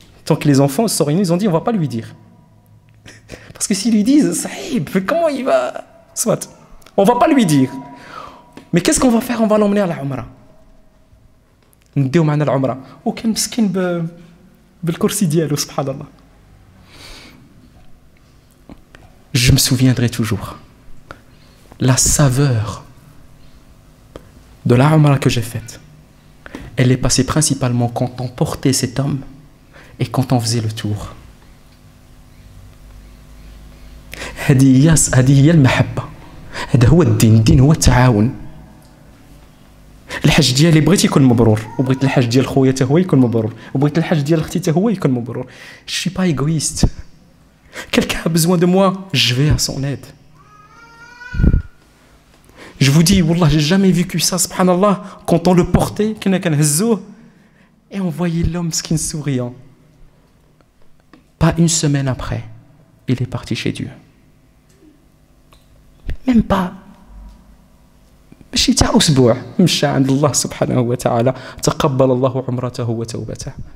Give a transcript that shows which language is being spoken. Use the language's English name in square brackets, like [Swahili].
[French] Donc les enfants se sont réunis, ils ont dit on va pas lui dire. Parce que s'ils lui disent صحيح, comment il va soit on va pas lui dire. Mais qu'est-ce qu'on va faire? On va l'emmener à la umra. [Arabic] نديو معنا العمره وكان مسكين بالكرسي ديالو سبحان الله. [French] Je me souviendrai toujours la saveur de la umra que j'ai faite. Elle est passée principalement quand on portait cet homme et quand on faisait le tour. [Arabic] هذه هي المحبة. هذا هو الدين. الدين هو التعاون. الحج ديالي بغيت يكون مبرور وبغيت الحج ديال خويا حتى هو يكون مبرور وبغيت الحج ديال اختي حتى هو يكون مبرور. [French] Je suis pas égoïste. Quelqu'un a besoin de moi, je vais à son aide. Je vous dis, wallah, j'ai jamais vécu ça, subhanallah, quand on le portait, [Arabic] كنا كنهزوه [French] et on voyait l'homme skin souriant. Pas une semaine après, il est parti chez Dieu. Même pas [Arabic] ماشي تاع اسبوع مشى عند الله سبحانه وتعالى تقبل الله عمرته وتوبته.